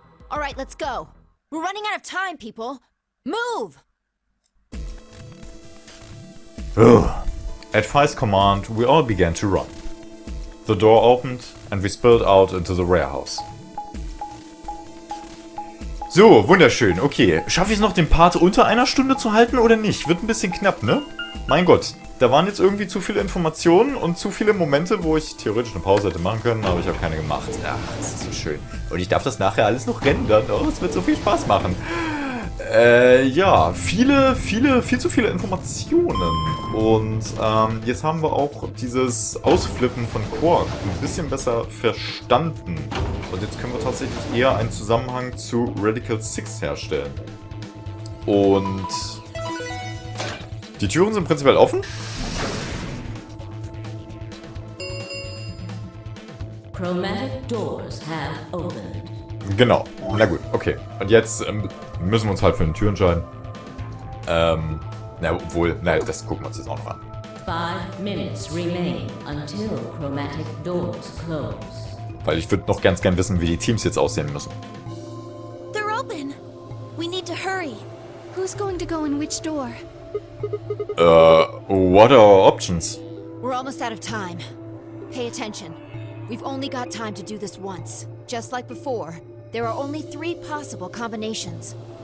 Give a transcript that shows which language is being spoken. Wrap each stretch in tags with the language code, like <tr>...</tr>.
<en>All right, let's go. We're running out of time, people. Move! Ugh. At Fai's command, we all began to run. The door opened and we spilled out into the warehouse.</en> <de>So, wunderschön. Okay, schaffe ich es noch, den Part unter einer Stunde zu halten oder nicht? Wird ein bisschen knapp, ne? Mein Gott, da waren jetzt irgendwie zu viele Informationen und zu viele Momente, wo ich theoretisch eine Pause hätte machen können, aber ich habe keine gemacht. Ach, das ist so schön. Und ich darf das nachher alles noch rendern. Oh, es wird so viel Spaß machen. Ja, viel zu viele Informationen. Und jetzt haben wir auch dieses Ausflippen von Quark ein bisschen besser verstanden. Und jetzt können wir tatsächlich eher einen Zusammenhang zu Radical-6 herstellen. Und die Türen sind prinzipiell offen.</de> <en>Chromatic doors have opened.</en> <de>Genau, na gut, okay. Und jetzt müssen wir uns halt für eine Tür entscheiden. Na, obwohl, naja, das gucken wir uns jetzt auch noch an.</de> <en>5 minutes remain until chromatic doors close.</en> <de>Weil ich würde noch ganz gern wissen, wie die Teams jetzt aussehen müssen.</de> <en>They're open. We need to hurry. Who's going to go in which door? What are our options? We're almost out of time. Pay attention. We've only got time to do this once. Just like before, there are only 3 possible combinations.</en>